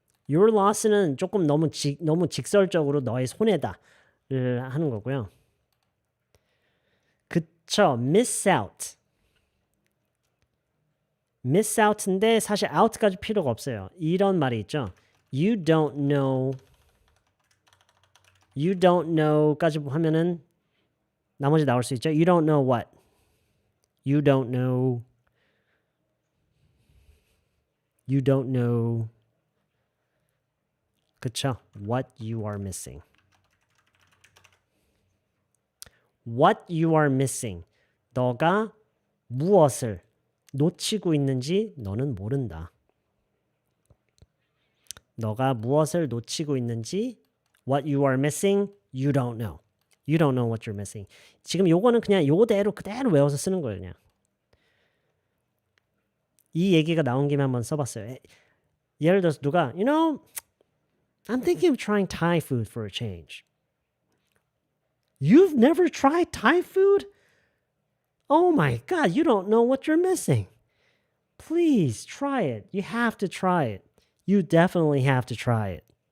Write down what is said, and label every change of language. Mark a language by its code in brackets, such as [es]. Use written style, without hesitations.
[ko] Your loss는 조금 너무 직설적으로 너의 손해다를 하는 거고요. 그쵸. miss out. miss out인데 사실 out까지 필요가 없어요. 이런 말이 있죠. [en] You don't know [ko] 까지 하면은 나머지 나올 수 있죠. [en] You don't know what? You don't know. You don't know. [ko] 그쵸? [en] What you are missing. What you are missing. [ko] 너가 무엇을 놓치고 있는지 너는 모른다. 너가 무엇을 놓치고 있는지 [en] what you are missing, you don't know. You don't know what you're missing. [ko] 지금 요거는 그냥 요대로 그대로 외워서 쓰는 거예요. 그냥. 이 얘기가 나온 김에 한번 써봤어요. 예를 들어서 누가 [en] You know, I'm thinking of trying Thai food for a change. You've never tried Thai food? Oh my God, you don't know what you're missing. Please try it. You have to try it. You definitely have to try it.